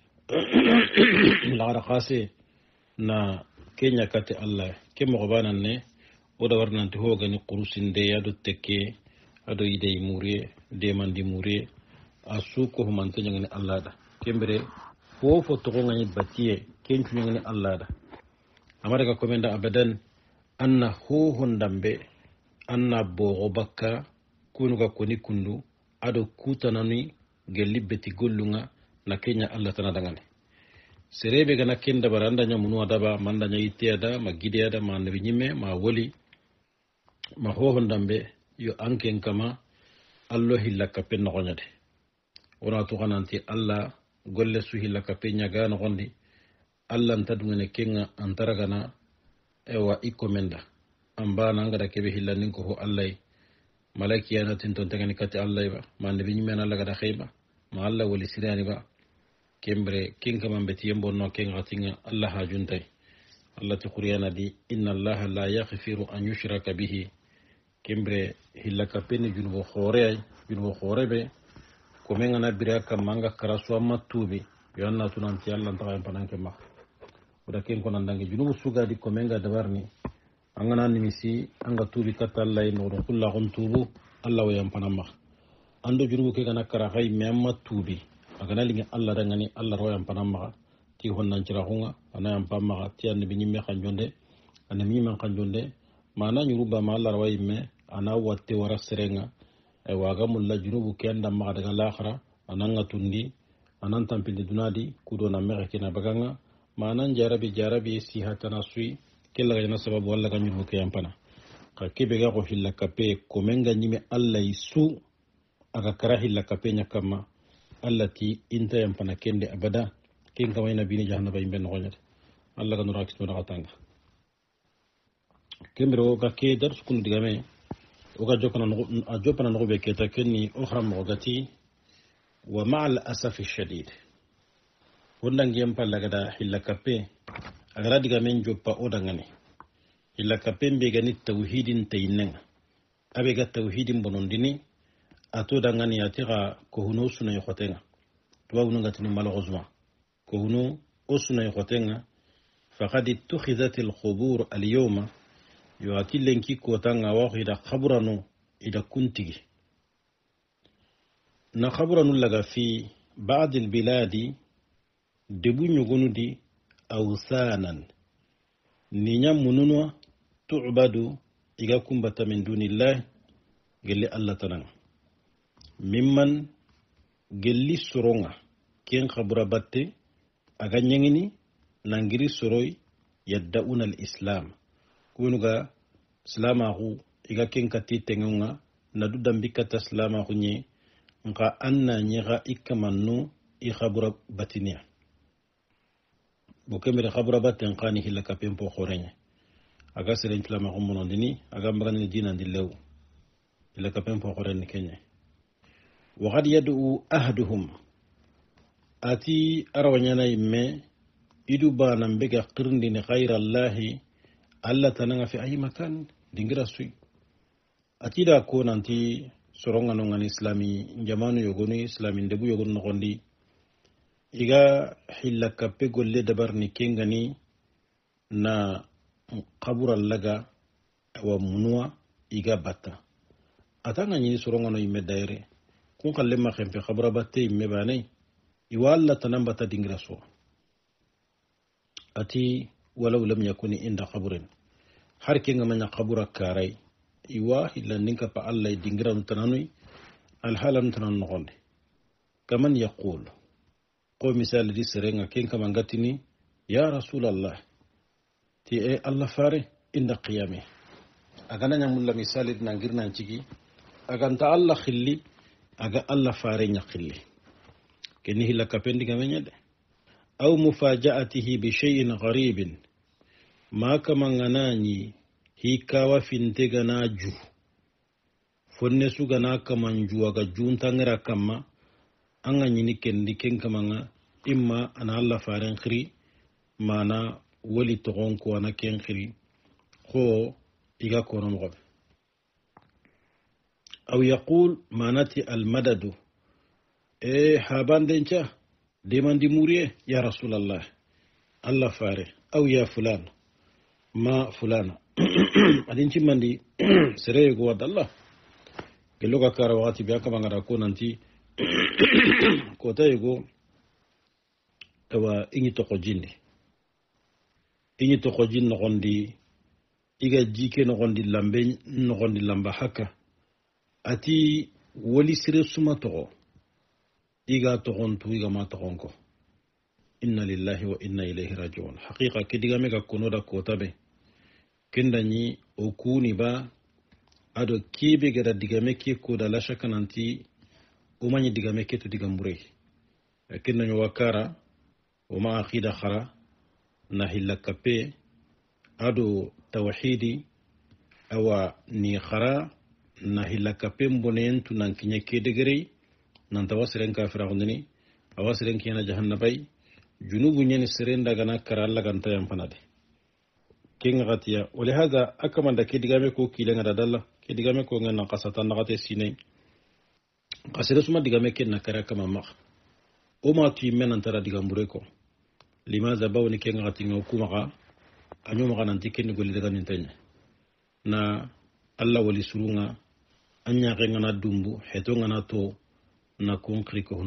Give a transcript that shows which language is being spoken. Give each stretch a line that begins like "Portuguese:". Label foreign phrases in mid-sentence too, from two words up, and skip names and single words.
Soninke: la khase na kenya kate Allah kemo bana ne oda warnanti ho gani qurusinde yado tekke ado ide muriye de mandi muriye asuko humantenya ngani Allah da kembere fofo to ngani batiye kencu ngani Allah da amara ka komenda abadan anna ho hondambe anna bogo bakka kunu ga koni kundu ado kutanani gelli beti gollunga na kenya Allah tana dangane serebe gana kenda baranda nya munu adaba manda nya itiada magide ada ma nabi nyime ma woli ma ho hondambe yo anken kama allo hilla kapen no nyade ona to kananti alla golle su hilla kapenya ga no gondi alla ntadungene kenga antaragana ewa ikomenda ambana ngada kebe hilla ninko ho allai malaki yana tinton tagani kati allai ba mande bi nyimena alla gada khayba ma alla wali sirani ba kembre kinga mambeti yembo no kenga tinga alla hajuntai alla ti qur'ana di
Arabic: إن الله لا يغفر أن يشرك به
Soninke: kembre hilla kapeni junubo khorebe ko men ngana bira kam manga karasu amma tubi yanna tunanti alla ntaka pananke ma oda ken ko nandange junubu suga di ko menga dabarni angana nimisi anga tubi katalla no do kullu gon tubu alla wa yampanama ando junubu ke kana kara hay memma tubi agana lingi alla dangani alla ro yampanama ti honnan cira hunga ana yampama ti an bi nyimme kanjonde ana mi man kanjonde mana nyuruba ma alla ro yimme ana watte wara serenga e waga mulla junubu ke anda ma daga lakhra ananga tundi anan tampinde dunadi kudo na meke kina baganga manan jarabi sihatana sui kella ga sababu walla ga nyubu ke yampana ka kebe ga ko hilla kape ko menga nyime alla isu aga kara hilla kape nyakama allati inta yampana kende abada ken kama ina bini jahannaba imbe no gonyata alla ga nura kisto na katanga kembero ga ke dar skul digame o ga jokana no be keta kenni ukhra mo gati wa
Arabic: مع الأسف الشديد
Soninke: wondangi yampalla gada hilla kape agara diga men joppa o dangane hilla kape be gani tauhidin tayinnen abe ga tauhidin bonondini ato dangane yatira ko huno sunay khotenga tuwa huno gatini malheureusement ko huno o sunay khotenga
Arabic: فقد اتخذت القبور اليوم
Soninke: yuati lenki ko tanga wa ida khaburanu ida kuntigi na khaburanu laga
Arabic: في بعض البلاد
Soninke: debu nyugunu di awsanan ninya mununwa tu'badu iga kumbata
Arabic: من دون الله
Soninke: gelle Allah tanan mimman gelli soronga ken khabura batte aga nyengini nangiri soroy
Arabic: يدعون الإسلام
Soninke: kunuga islamahu iga ken kati tengunga nadu dambika ta islamahu nye nka anna nyega ikamannu i khabura batinia bokemere khabura batten qani hilla kapempo khorenye aga seren plama gummono dini aga mbagani dina dilew hilla kapempo khorenye kenye
Arabic: وقد يدعو أحدهم
Soninke: ati arawanyana imme idu bana mbega qirndini
Arabic: غير الله
Soninke: alla tananga
Arabic: في أي مكان
Soninke: dingira sui atida ko nanti soronga no ngani islami jamanu yogoni islami ndebu yogon nogondi iga hilla kappe golle dabarni kengani na qabura laga wa munwa iga batta atanga nyini soronga no imme daire kun kalle ma khempe qabura batte imme bane iwalla tanambata dingira so ati
Arabic: ولو لم يكن عند قبر
Soninke: har kenga manya qabura karai iwa hilla ninka pa Allah dingira tananui alhalam tanan nogonde kaman yaqul ko misal di serenga kenka mangatini
Arabic: يا رسول الله
Soninke: ti e Allah fare inda qiyame agana nyamulla misali nangirna cigi aganta Allah khilli aga Allah fare nya khilli keni hilla kapendi gamenyade
Arabic: أو مفاجأته بشيء غريب
Soninke: ma kama nganani hikawa fintega na ju fonne suga na kaman juwa ga junta ngira kama anga nyini kendi ken kamanga imma ana Allah faren khiri mana wali togon ko ana ken khiri ko iga kono go
Arabic: أو يقول
Soninke: manati
Arabic: المدد
Soninke: habandencha demandi muriye
Arabic: يا رسول الله
Soninke: Allah fare aw
Arabic: يا فلان
Soninke: ma fulana adin cimmandi sere go wadallah gelo ka kara wati biya kama ngara ko nanti ko tayego tawa ingi to ko jindi no gondi iga jike no gondi lambe no gondi lamba haka ati woli sire suma to iga to gontu iga ma to gonko
Arabic: إنا لله وإنا إليه راجعون
Soninke: haqiqa kidiga mega kono da ko tabe kendani okuni ba ado kibe gada digame ke ko da la shakananti umani digame ketu digambure kinna nyo wakara uma aqida khara na hillakape ado tawhidi awa ni khara na hillakape mbonen tunan kinye kedegere nan tawasiren kafira gondini awasiren kiyana jahannabai junubu nyani siren daga na kara Allah ganta yan fanade kinga gatiya wala hada akamanda kedigame ko kilenga dadalla kedigame ko ngana qasatan nagate sinay qasira suma digame kenna kara kama mak o ma ti menan tara digambure ko limaza bawni kenga gatinga hukuma anyo maka nanti kenni golli daga nintanya na Allah wali surunga anya ngana dumbu heto ngana to na konkri ko